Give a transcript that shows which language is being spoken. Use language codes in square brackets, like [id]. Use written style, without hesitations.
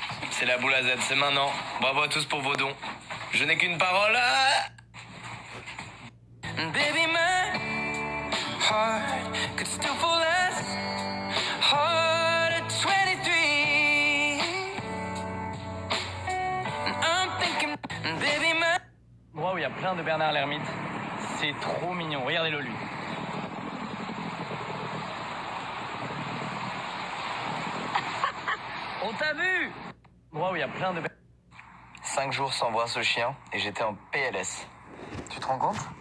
[fr] C'est la boule à Z, c'est maintenant. Bravo à tous pour vos dons. Je n'ai qu'une parole. [en] Baby, my heart could still fall as hard at 23. I'm thinking, baby, my... [fr] Endroit où il y a plein de Bernard l'ermite. C'est trop mignon. Regardez-le lui. On t'a vu? Endroit où il y a plein de... 5 jours sans voir ce chien et j'étais en PLS. Tu te rends compte?